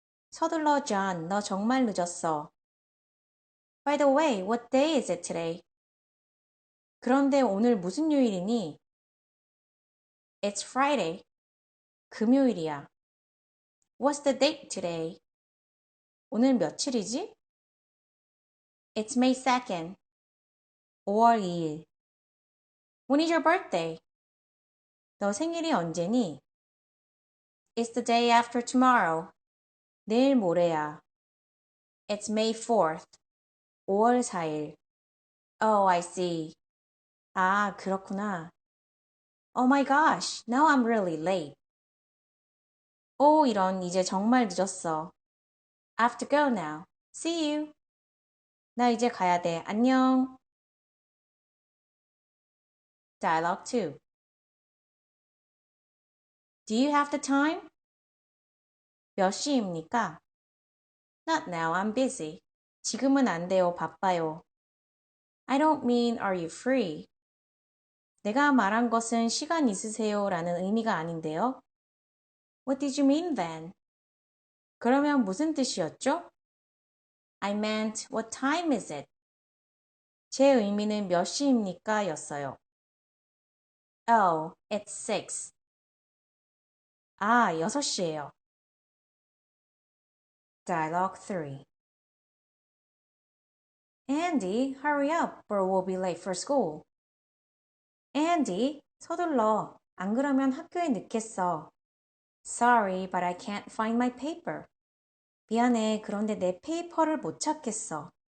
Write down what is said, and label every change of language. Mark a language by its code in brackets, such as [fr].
[ko] 서둘러, John, 너 정말 늦었어. [en] By the way, what day is it today? [ko] 그런데 오늘 무슨 요일이니? [en] It's Friday. [ko] 금요일이야. [en] What's the date today? [ko] 오늘 며칠이지? [en] It's May 2nd. [ko] 5월 2일. [en] When is your birthday? [ko] 너 생일이 언제니? [en] It's the day after tomorrow. [ko] 내일 모레야. [en] It's May 4th. [ko] 5월 4일. [en] Oh, I see. [ko] 아, 그렇구나. [en] Oh my gosh, now I'm really late. [ko] 오, 이런, 이제 정말 늦었어. [en] I have to go now. See you. [ko] 나 이제 가야 돼. 안녕. [en] Dialogue 2. Do you have the time? [ko] 몇 시입니까? [en] Not now, I'm busy. [ko] 지금은 안 돼요, 바빠요. [en] I don't mean are you free? [ko] 내가 말한 것은 시간 있으세요 라는 의미가 아닌데요. [en] What did you mean then? [ko] 그러면 무슨 뜻이었죠? [en] I meant what time is it? [ko] 제 의미는 몇 시입니까? 였어요. [en] Oh, it's 6. [ko] 아, 6시예요. [en] Dialogue 3. Andy, hurry up or we'll be late for school. [ko] Andy, 서둘러. 안 그러면 학교에 늦겠어. [en] Sorry, but I can't find my paper. [ko] 미안해, 그런데 내 페이퍼를 못 찾겠어.